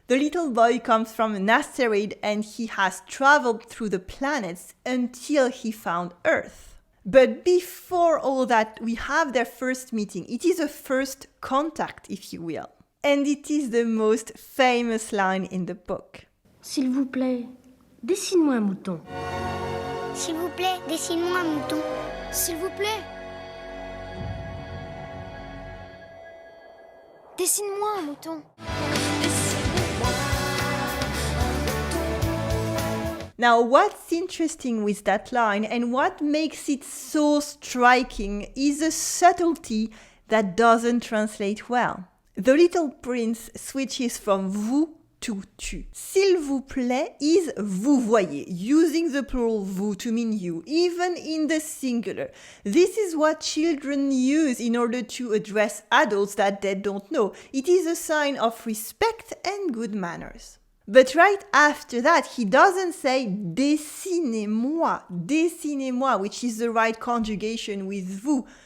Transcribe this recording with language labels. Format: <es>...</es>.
<en>The little boy comes from an asteroid and he has traveled through the planets until he found Earth. But before all that, we have their first meeting. It is a first contact, if you will. And it is the most famous line in the book.</en> <fr>S'il vous plaît, dessine-moi un mouton. S'il vous plaît, dessine-moi un mouton. S'il vous plaît. Dessine-moi un mouton.</fr> <en>Now, what's interesting with that line and what makes it so striking is a subtlety that doesn't translate well. The little prince switches from vous to tu. S'il vous plaît is vous voyez, using the plural vous to mean you, even in the singular. This is what children use in order to address adults that they don't know. It is a sign of respect and good manners. But right after that, he doesn't say dessinez-moi, which is the right conjugation with vous.</en>